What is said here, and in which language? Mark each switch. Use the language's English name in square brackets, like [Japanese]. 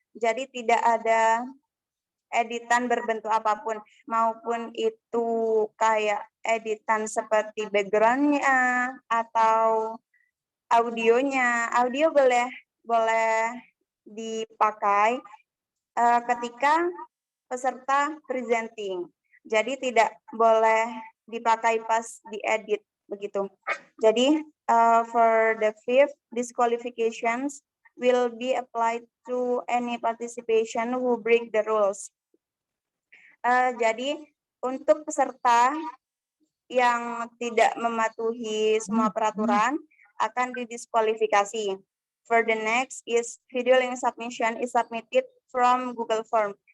[Indonesian] Jadi tidak ada editan berbentuk apapun, maupun itu kayak editan seperti background-nya atau audionya. Audio boleh dipakai ketika peserta presenting. Jadi tidak boleh dipakai pas diedit begitu. [English] Jadi for the fifth, disqualifications will be applied to any participation who break the rules. [Indonesian] Jadi untuk peserta yang tidak mematuhi semua peraturan akan didiskualifikasi. [English] For the next is video link submission is submitted from Google Form.